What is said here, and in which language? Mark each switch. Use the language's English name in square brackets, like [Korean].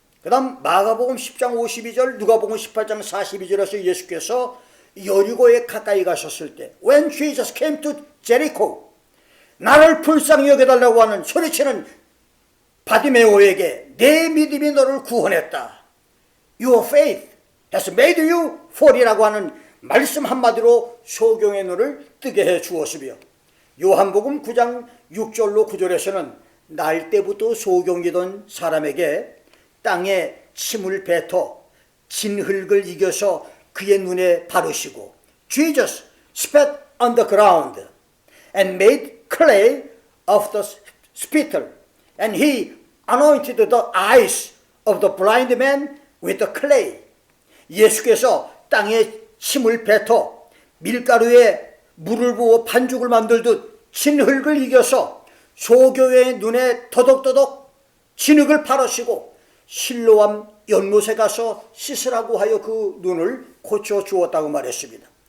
[Korean] 그 다음 마가복음 10장 52절, 누가복음 18장 42절에서 예수께서 여리고에 가까이 가셨을 때 [English] When Jesus came to Jericho, [Korean] 나를 불쌍히 여겨달라고 하는 소리치는 바디메오에게 내 믿음이 너를 구원했다. [English] Your faith has made you whole [Korean] 이라고 하는 말씀 한마디로 소경의 눈을 뜨게 해 주었으며, 요한복음 9장 6절로 9절에서는 날 때부터 소경이던 사람에게 땅에 침을 뱉어 진흙을 이겨서 그의 눈에 바르시고 [English] Jesus spat on the ground and made clay of the spittle and he anointed the eyes of the blind man with the clay. [Korean] 예수께서 땅에 침을 뱉어 밀가루에 물을 부어 반죽을 만들듯 진흙을 이겨서 소교의 눈에 더덕더덕 진흙을 바르시고 실로암 연못에 가서 씻으라고 하여 그 눈을 고쳐 주었다고 말했습니다.